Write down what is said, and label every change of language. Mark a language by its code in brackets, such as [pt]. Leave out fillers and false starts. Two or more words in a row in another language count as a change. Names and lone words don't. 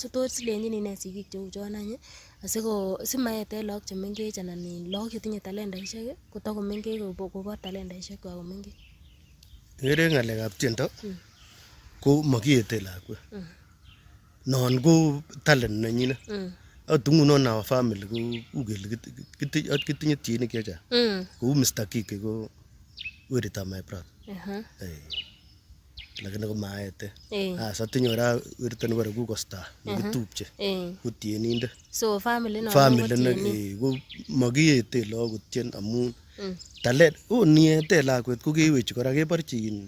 [kln] So tos ilenjini ne sigik cheu chon any simaeten lagok chemengech anan lagok chetinye talentaisiek kotakomengech kobor talentaisiek kwak komengech. Ngere ngalekab tiendo ko makiete lakwet. Non ko talent nenyin. Atungunon [en] our family [kln] ko ugel kitinye tienik chechang. Kou Mr. Kike ko werit [en] my brother. [kln] Lakini ko maete. Satinye ora werit nebore ku Star nekitupche. Ko tienindet. So family no ko makiete lagok kotien amun talent niete lakwet ko kewechi kora keborchin